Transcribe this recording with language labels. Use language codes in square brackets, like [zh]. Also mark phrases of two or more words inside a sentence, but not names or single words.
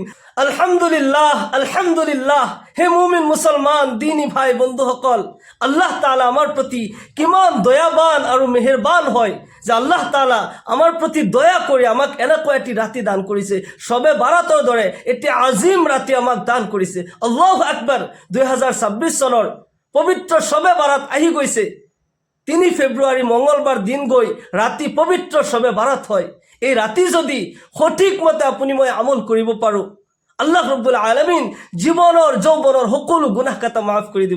[ar] الحمد لله، الحمد لله. [as] হে মুমিন মুছলমান দিনী ভাই বন্ধুসকল, আল্লাহ তাআলা আমাৰ প্ৰতি কিমান দয়াবান আৰু মেহেৰবান হয় যে আল্লাহ তাআলা আমাৰ প্ৰতি দয়া কৰি আমাক এনেকুৱা এটি ৰাতি দান কৰিছে। শবে বাৰাতৰ দৰে এটি আজিম ৰাতি আমাক দান কৰিছে। [ar] الله أكبر. [as] 2026 চনৰ পবিত্ৰ শবে বাৰাত আহি গৈছে। 3 ফেব্ৰুৱাৰী মঙ্গলবাৰ দিন গৈ ৰাতি পবিত্ৰ শবে বাৰাত হয়। এই ৰাতি যদি সঠিক মতে আপুনি মই আমল কৰিব পাৰো, আল্লাহ [ar] رب العالمين [as] জীৱনৰ যৌৱনৰ সকলো গুনাহ কাটা মাফ কৰি দিব।